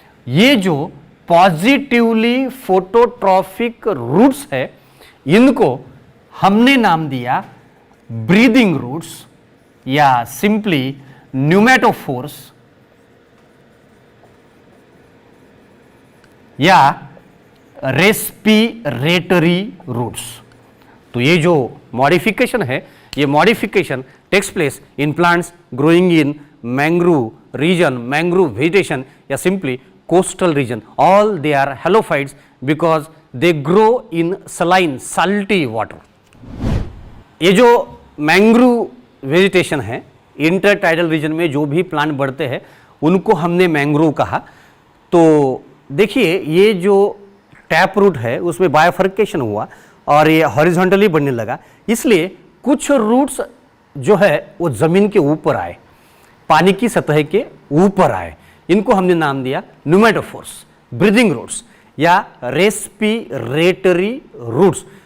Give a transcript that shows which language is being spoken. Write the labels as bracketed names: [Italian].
[Hindi] ये जो positively phototrophic roots है इनको हमने नाम दिया ब्रीदिंग रूट्स या सिंपली न्यूमेटोफोर्स या रेस्पिरेटरी रूट्स। तो ये जो मॉडिफिकेशन है, [English] ये modification takes place in plants growing in mangrove region, mangrove vegetation या simply coastal region. All they are halophytes because they grow in saline, salty water. [Hindi] ये जो मैंग्रोव वेजिटेशन है, इंटरटाइडल रीजन में जो भी प्लांट बढ़ते हैं उनको हमने मैंग्रोव कहा। तो देखिए ये जो टैप रूट है उसमें बायोफर्केशन हुआ और ये हॉरिजॉन्टली बढ़ने लगा, इसलिए कुछ रूट्स जो है वो जमीन के ऊपर आए, पानी की सतह के ऊपर आए, इनको हमने नाम दिया न्यूमेटोफोर्स, ब्रीदिंग रूट्स या रेस्पिरेटरी रूट्स।